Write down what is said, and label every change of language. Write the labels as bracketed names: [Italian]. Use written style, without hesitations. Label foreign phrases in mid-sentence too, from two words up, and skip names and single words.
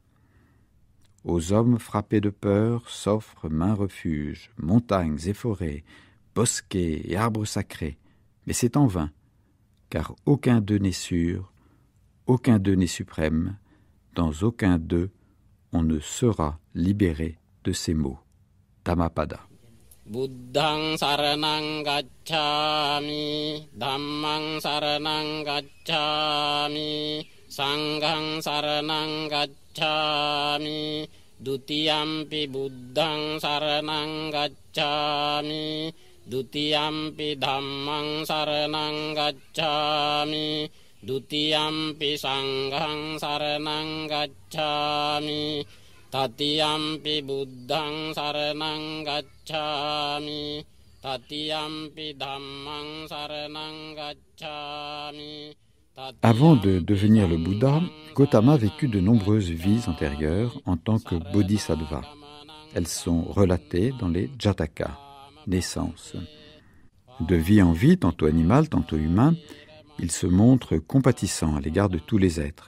[French] Aux hommes frappés de peur s'offrent maints refuges, montagnes et forêts, bosquets et arbres sacrés, mais c'est en vain, car aucun d'eux n'est sûr, aucun d'eux n'est suprême, dans aucun d'eux on ne sera libéré de ces maux. Dhammapada. [Pali] Buddhang saranang gacchami, dhammang saranang gacchami, sanghang saranang gacchami, dutiyampi buddhang saranang gacchami, dutiyampi dhammang saranang gacchami, dutiyampi sanghang saranang gacchami, tatiyampi buddhang saranang gacchami, tatiyampi dhammang saranang gacchami. [French] Avant de devenir le Bouddha, Gautama vécut de nombreuses vies antérieures en tant que bodhisattva. Elles sont relatées dans les Jataka, naissances. De vie en vie, tantôt animal, tantôt humain, il se montre compatissant à l'égard de tous les êtres.